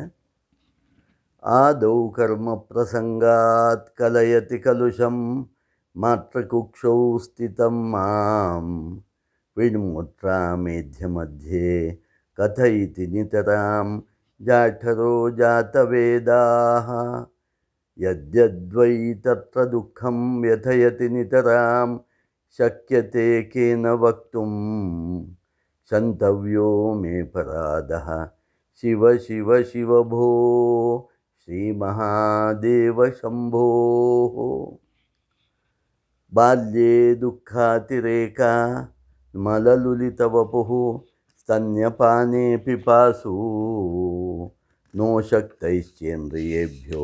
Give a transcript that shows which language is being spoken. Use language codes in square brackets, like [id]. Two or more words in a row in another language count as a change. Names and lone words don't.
[sa] ಆದೌ ಕರ್ಮ ಪ್ರಸಂಗಾತ್ ಕಲಯತಿ ಕಲುಷಂ ಮಾತ್ರ ಕುಕ್ಷೌ ಸ್ಥಿತಂ ಮಾಂ ವಿಡ್ಮೂತ್ರ ಮೇಧ್ಯ ಮಧ್ಯೆ ಕಥಯಿತಿ ನಿತರಾಂ ಜಾಠರೋ ಜಾತವೇದಾಃ ಯದ್ಯದ್ವೈ ತತ್ರ ದುಃಖಂ ವ್ಯಥಯತಿ ನಿತರಾಂ ಶಕ್ಯತೆ ಕೇನ ವಕ್ತುಂ ಶಂತವ್ಯೋ ಮೇ ಪರಾಧಃ ಶಿವ ಶಿವ ಶಿವ ಭೋ ಶ್ರೀ ಮಹಾದೇವ ಶಂಭೋ. ಬಾಲ್ಯೇ ದುಃಖಾತಿರೇಕ ಮಲಲುಲಿತವಪುಃ ಸ್ತನ್ಯಪಾನೇ ಪಿಪಾಸು ನೋ ಶಕ್ತೈಶ್ಚೇಂದ್ರಿಯೇಭ್ಯೋ